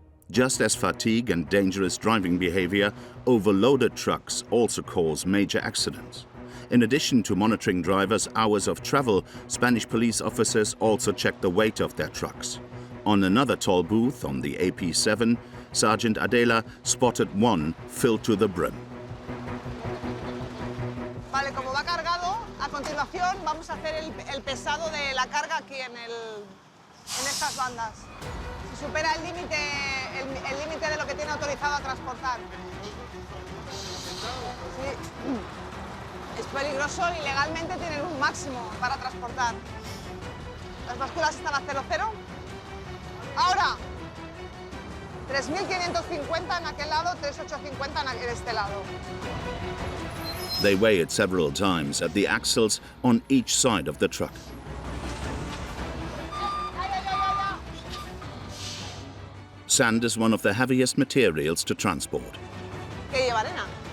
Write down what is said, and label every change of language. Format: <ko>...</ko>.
<en>Just as fatigue and dangerous driving behavior, overloaded trucks also cause major accidents. In addition to monitoring drivers' hours of travel, Spanish police officers also check the weight of their trucks. On another toll booth on the AP7, Sergeant Adela spotted one filled to the brim.</en> <es>Vale, como va cargado, a continuación vamos a hacer el pesado de la carga aquí en estas bandas. Si supera el límite de lo que tiene autorizado a transportar. Sí. Es peligroso y legalmente tienen un máximo para transportar. Las básculas están a 0,0. Ahora, 3.550 en aquel lado, 3.850 en este lado.</es> <en>They weigh it several times at the axles on each side of the truck. Sand is one of the heaviest materials to transport.</en> <es>¿Qué lleva arena?</es>